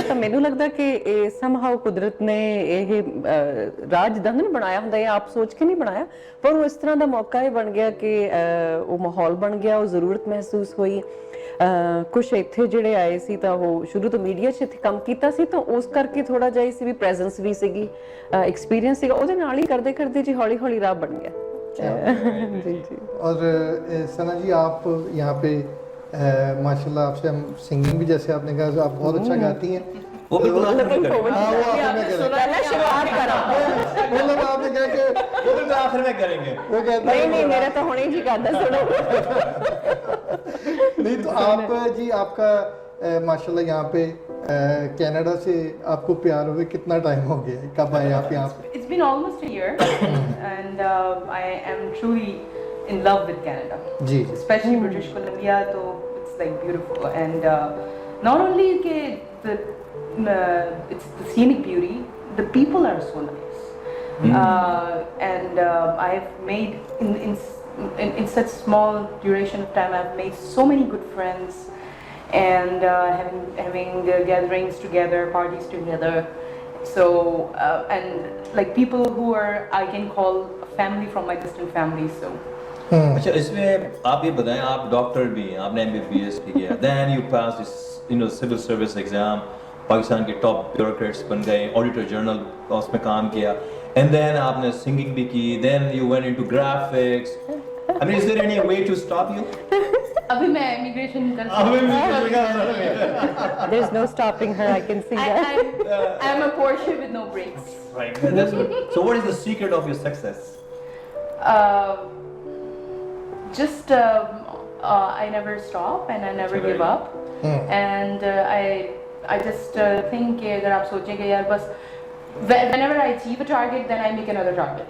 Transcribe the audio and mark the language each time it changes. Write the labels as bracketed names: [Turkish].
[Punjabi] ਤਾਂ ਮੈਨੂੰ ਲੱਗਦਾ ਕਿ ਇਹ ਸਮਹਾਉ ਕੁਦਰਤ ਨੇ ਇਹ ਰਾਹ ਜਿੱਦਾਂ ਦਾ ਬਣਾਇਆ ਹੁੰਦਾ, ਇਹ ਆਪ ਸੋਚ ਕੇ ਨਹੀਂ ਬਣਾਇਆ, ਪਰ ਉਹ ਇਸ ਤਰ੍ਹਾਂ ਦਾ ਮੌਕਾ ਇਹ ਬਣ ਗਿਆ ਕਿ ਉਹ ਮਾਹੌਲ ਬਣ ਗਿਆ, ਉਹ ਜ਼ਰੂਰਤ ਮਹਿਸੂਸ ਹੋਈ। ਕੁਛ ਇੱਥੇ ਜਿਹੜੇ ਆਏ ਸੀ ਤਾਂ ਉਹ ਸ਼ੁਰੂ ਤੋਂ ਮੀਡੀਆ 'ਚ ਇੱਥੇ ਕੰਮ ਕੀਤਾ ਸੀ, ਤਾਂ ਉਸ ਕਰਕੇ ਥੋੜਾ ਜਿਹਾ ਸੀ ਵੀ ਪ੍ਰੈਜ਼ੈਂਸ ਵੀ ਸੀਗੀ, ਐਕਸਪੀਰੀਅੰਸ ਸੀਗਾ, ਉਹਦੇ ਨਾਲ ਹੀ ਕਰਦੇ ਕਰਦੇ जी हौली हौली राह बन गया। [Hindi] जी जी। और सना जी, आप यहाँ पे माशाल्लाह आपसे हम सिंगिंग भी, जैसे आपने कहा, आप बहुत अच्छा गाती हैं। वो बिल्कुल आखिर में करेंगे। शुरुआत करो, मतलब आपने कहा कि वो बिल्कुल आखिर में करेंगे। वो कहते हैं नहीं मेरा तो होने ही गाता सुनो। नहीं तो आप जी, आपका माशाल्लाह यहाँ पे कनाडा से आपको प्यार हुए कितना टाइम हो गया है? कब आए आप यहाँ पे? [English] It's been almost a year, and I am truly in love with Canada. [Hindi] Ji, [English] Especially British Columbia. तो it's like beautiful. And not only it's the scenic beauty, the people are so nice. And I've made in such small duration of time, I've made so many good friends, and having the gatherings together, parties together. So and like people who are I can call a family from my distant family. So. [Hindi] अच्छा, इसमें आप ये बताएं, आप doctor भी हैं, आपने MBBS किया, [English] then you passed this, civil service exam, [Hindi] Pakistan के टॉप ब्यूरोक्रेट्स बन गए, ऑडिटर जनरल उसमें काम किया, [English] and then [Hindi] आपने सिंगिंग भी की, [English] then you went into graphics. I mean, is there any way to stop you? [Hindi] अभी मैं immigration कर [English] There's no stopping her, I can see that. I'm a Porsche with no brakes. Right. That's what, so what is the secret of your success? Just I never stop and I never give up. And I just think [Hindi] कि अगर आप सोचेंगे यार बस [English] whenever I achieve a target, then I make another target.